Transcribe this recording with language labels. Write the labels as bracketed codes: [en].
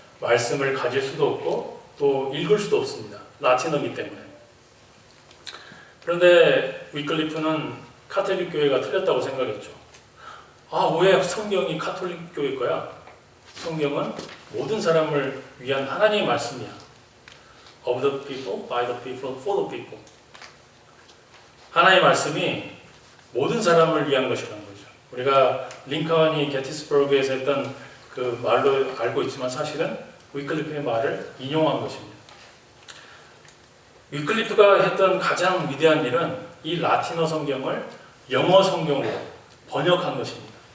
[ko] 말씀을 가질 수도 없고 또 읽을 수도 없습니다. 라틴어이기 때문에. 그런데 위클리프는 카톨릭 교회가 틀렸다고 생각했죠. 왜 성경이 카톨릭 교회 거야? 성경은 모든 사람을 위한 하나님의 말씀이야. [en] Of the people, by the people, for the people. [ko] 하나님의 말씀이 모든 사람을 위한 것이라는 거죠. 우리가 링컨이 게티스버그에서 했던 그 말로 알고 있지만 사실은 위클리프의 말을 인용한 것입니다. 위클리프가 했던 가장 위대한 일은 이 라틴어 성경을 영어 성경으로 번역한 것입니다.